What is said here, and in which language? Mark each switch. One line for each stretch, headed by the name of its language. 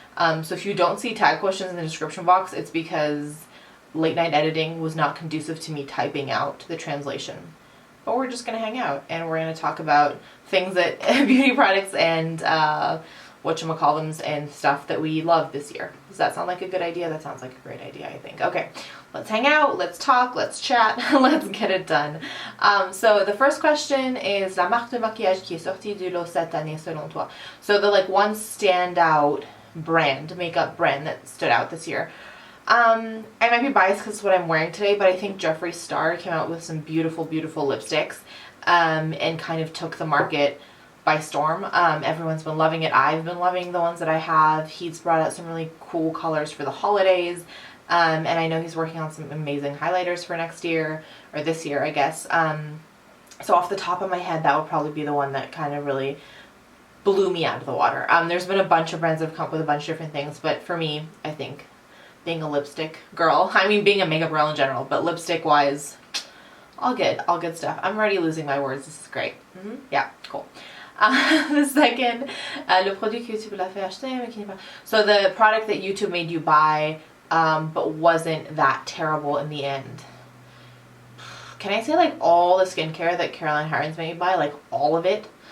English: So if you don't see tag questions in the description box, it's because late night editing was not conducive to me typing out the translation. But we're just going to hang out and we're going to talk about things that beauty products and whatchamacallums and stuff that we love this year. Does that sound like a good idea? That sounds like a great idea, I think. Okay, let's hang out, let's talk, let's chat, let's get it done. So the first question is
French: la marque de maquillage qui est sortie du lot cette année selon toi.
English: So the one standout brand, makeup brand that stood out this year. I might be biased because it's what I'm wearing today, but I think Jeffree Star came out with some beautiful, beautiful lipsticks and kind of took the market by storm. Everyone's been loving it. I've been loving the ones that I have. He's brought out some really cool colors for the holidays, and I know he's working on some amazing highlighters for next year, or this year, I guess. So off the top of my head, that would probably be the one that kind of really blew me out of the water. There's been a bunch of brands that have come up with a bunch of different things, but for me, I think being a lipstick girl, I mean being a makeup girl in general, but lipstick wise, all good stuff. I'm already losing my words. This is great. Yeah, cool. The second,
French: le produit que YouTube l'a fait acheter, mais qui n'est pas.
English: So the product that YouTube made you buy, but wasn't that terrible in the end. Can I say like all the skincare that Caroline Hirons made me buy, like all of it?